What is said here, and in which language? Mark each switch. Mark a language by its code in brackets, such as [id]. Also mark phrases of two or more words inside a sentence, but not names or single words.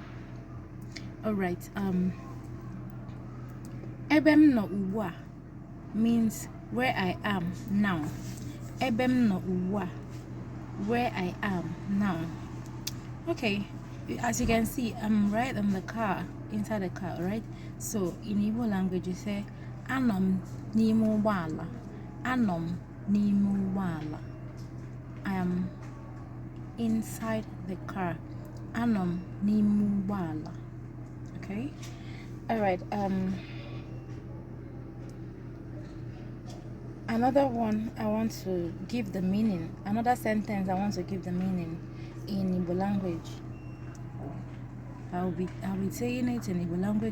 [en] Alright, [ig] ebem no uwa [en] means where I am now. [ig] Ebem no uwa, [en] where I am now. Okay, as you can see, I'm right in the car, inside the car, right? So in Igbo language you say [ig] anom n'ime ụgbọala. Anom n'ime ụgbọala. [en] I am inside the car. [ig] Anom n'ime ụgbọala. [en] Okay? Alright, another one I want to give the meaning. Another sentence I want to give the meaning in Igbo language. I'll be saying it in Igbo language.